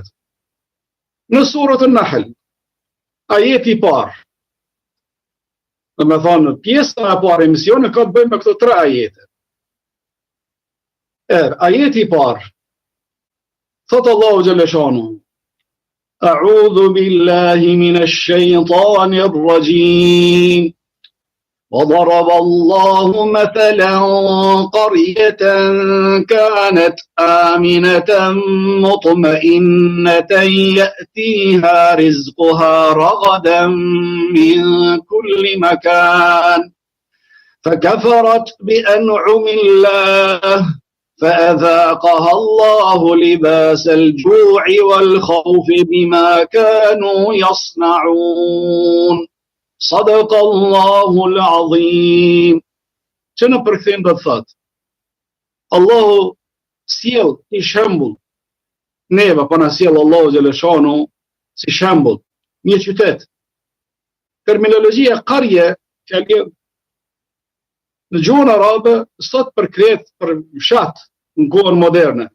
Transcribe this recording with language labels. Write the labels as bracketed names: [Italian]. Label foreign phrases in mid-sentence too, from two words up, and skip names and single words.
[Albanian] Në surat an-Nahl, ajeti i parë, domethënë pjesa e parë e misionit ka të bëjë me këto 3 ajete. Ajeti i parë, thotë Allahu [Arabic] جل شأنه: أعوذ بالله من الشيطان الرجيم وضرب الله مثلا قرية كانت آمنة مطمئنة يأتيها رزقها رغدا من كل مكان فكفرت بأنعم الله فأذاقها الله لباس الجوع والخوف بما كانوا يصنعون صدق الله العظيم. [Albanian] Që në përkthim do të thotë, Allahu sjell i shembull neve, po na sjell Allahu xhaleshanu si shembull, një qytet. Terminologjia qarje, në gjuhën arabe, sot përkret për fshat në kohën moderne.